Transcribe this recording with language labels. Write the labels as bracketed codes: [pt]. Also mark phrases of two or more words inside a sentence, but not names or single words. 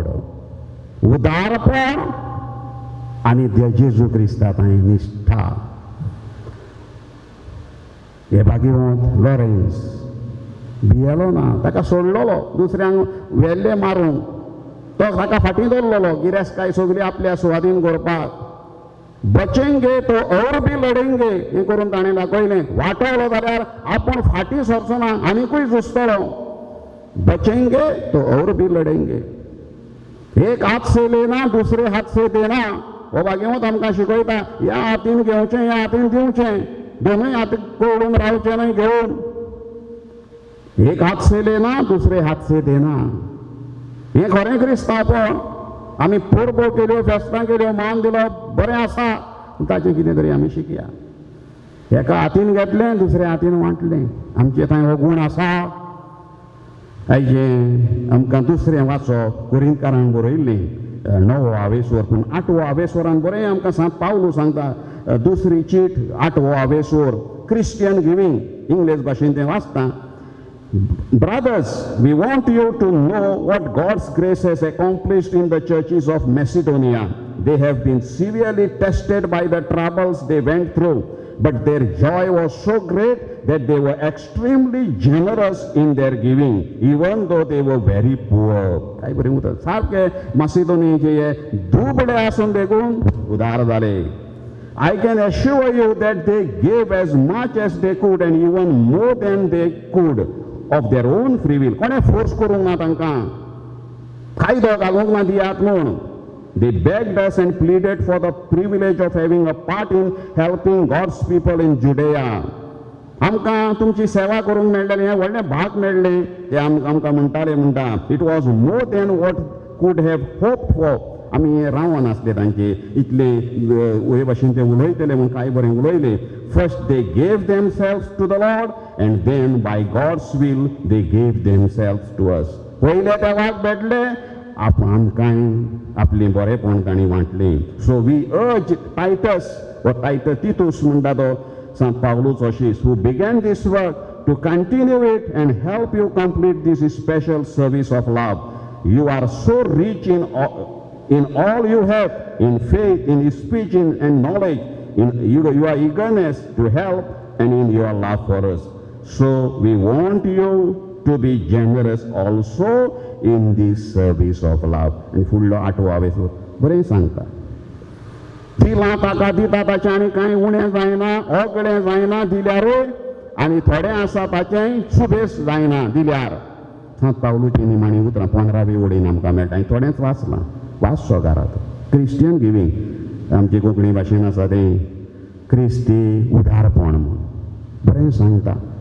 [kok] उदारपण आनी जेजू क्रिस्ता थंय निश्ठा. हे भाग्यवंत लॉरेन्स भियेलो ना. ताका सोडलेलो दुसऱ्यांक वेल्ले मारूंक. तो ताका फाटीं दवरलेलो गिरेस्तकाय सगळी आपल्या सुवातीन करपाक. [hi] बचेंगे तो और भी लढेंगे [kok] हें करून ताणें दाखयलें. वाटवलो जाल्यार आपूण फाटीं सरचो ना, आनीकूय झुजतलो. [hi] बचेंगे तो और भी लढेंगे. एक हात से लेना दुसरे हात से देना. [kok] हो भाग्यवंत आमकां शिकयता. ह्या हातीन घेवचें, ह्या हातीन दिवचें. दोनूय हात कोळून रावचें न्हय घेवन. [hi] एक हात से लेना दुसरे हात से देना. [kok] हें खरें क्रिस्तांवपण. आमी परबो केल्यो, फेस्तां केल्यो, मान दिलो, बरें आसा. ताचें कितें तरी आमी शिकया. एका हातीन घेतलें दुसऱ्या हातीन वांटलें. आमचे थंय हो गूण आसा. आयजें आमकां दुसरें वाचप कोरिंथकारांक बरयल्लें 9वो आवेसवर. पूण 8वो आवेसवरान बरें आमकां सांत पावलू सांगता. दुसरी चीट 8वो आवेसवर [en] Christian giving, [kok] English भाशेन तें वाचता. [en] Brothers, we want you to know what God's grace has accomplished in the churches of Macedonia. They have been severely tested by the troubles they went through, but their joy was so great that they were extremely generous in their giving, even though they were very poor. [kok] काय बरें उतर सारके मासिदोनियाचे दुबळे आसून देखून उदार जाले. [en] I can assure you that they gave as much as they could and even more than they could of their own free will. [kok] कोणे फोर्स करूंक ना तांकां, कायदो घालूंक ना दियात म्हूण. [en] They begged us and pleaded for the privilege of having a part in helping God's people in Judea. [kok] आमकां तुमची सेवा करूंक मेळटलें, हें व्हडलें भाग मेळ्ळें ते आमकां म्हणटाले म्हणटा. [en] It was more than what could have hoped for. [kok] आमी रावोन आसले तांचे इतले हे भाशेन ते उलयतले म्हूण कांय बरें उलयले. [en] First they gave themselves to the Lord and then by God's will they gave themselves to us. [kok] पयले देवाक भेटले, आमकांय आपलें बरेंपण तांणी वांटलें. [en] So we urge Titus [kok] व तितूस म्हणटा तो [en] St. Paulus Oshis, who began this work, to continue it and help you complete this special service of love. You are so rich in all you have, in faith, in speech, and knowledge, in your eagerness to help, and in your love for us. So we want you to be generous also in this service of love. [kok] And फुडलो 8वा वेसो बरें सांगता. दिलां ताका दिता ताचें आनी कांय उणें जायना, ओगळें जायना दिल्यारूय, आनी थोडें आसा ताचेंय सुबेस जायना दिल्यार. सांत पावलूची निमाणी उतरां 15वी ओळीन आमकां मेळटा. थोडेंच वाचलां, वाचचो घरांत. [en] Christian giving [kok] आमची कोंकणी भाशेन आसा तें क्रिस्ती उदारपण म्हूण बरें सांगता.